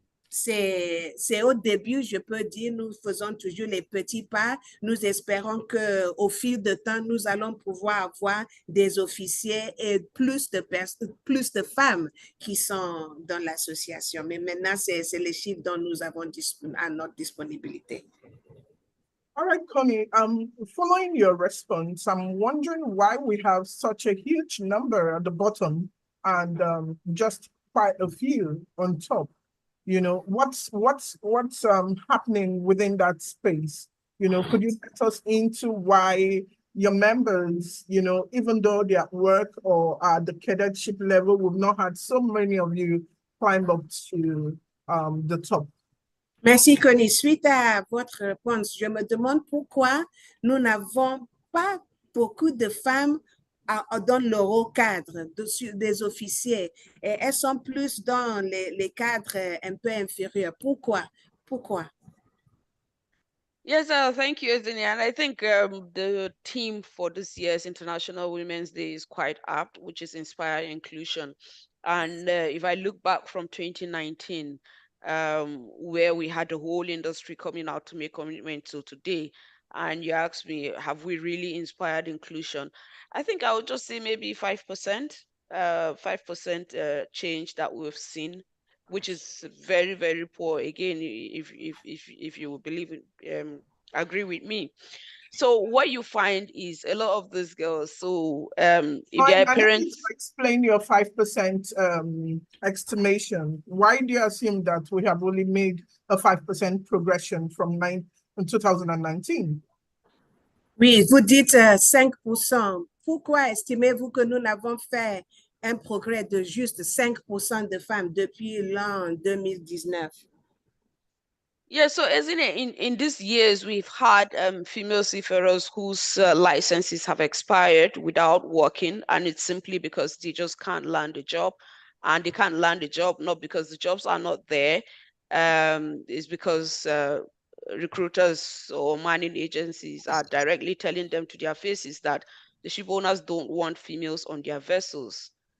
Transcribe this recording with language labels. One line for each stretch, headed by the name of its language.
French: C'est au début, je peux dire, nous faisons toujours les petits pas. Nous espérons qu'au fil de temps, nous allons pouvoir avoir des officiers et plus de femmes qui sont dans l'association. Mais maintenant, c'est les chiffres dont nous avons à notre disponibilité.
English: All right, Connie, following your response, I'm wondering why we have such a huge number at the bottom and just quite a few on top. You know, what's happening within that space? You know, could you get us into why your members, you know, even though they're at work or at the cadetship level, we've not had so many of you climb up to the top?
French: Merci, Connie. Suite à votre réponse, je me demande pourquoi nous n'avons pas beaucoup de femmes dans le haut cadre, des officiers, et elles sont plus dans les cadres un peu inférieurs. Pourquoi? Pourquoi?
English: Yes, thank you, Ezini. And I think the theme for this year's International Women's Day is quite apt, which is Inspire Inclusion. And if I look back from 2019, where we had the whole industry coming out to make commitment to today, and you ask me, have we really inspired inclusion? I think I would just say maybe 5%, 5% change that we've seen, which is very, very poor. Again, if you believe it, agree with me. So what you find is a lot of these girls. So if their I need you to parents, explain your 5% estimation. Why do you assume that we have only made a 5% progression from 2019?
French: Oui, vous dites 5%. Pourquoi estimez-vous que nous n'avons fait un progrès de juste 5% de femmes depuis l'an 2019?
English: yeah, so isn't it in these years we've had female seafarers whose licenses have expired without working, and it's simply because they just can't land a job, and they can't land a job not because the jobs are not there, it's because recruiters or mining agencies are directly telling them to their faces that the ship owners don't want females on their vessels.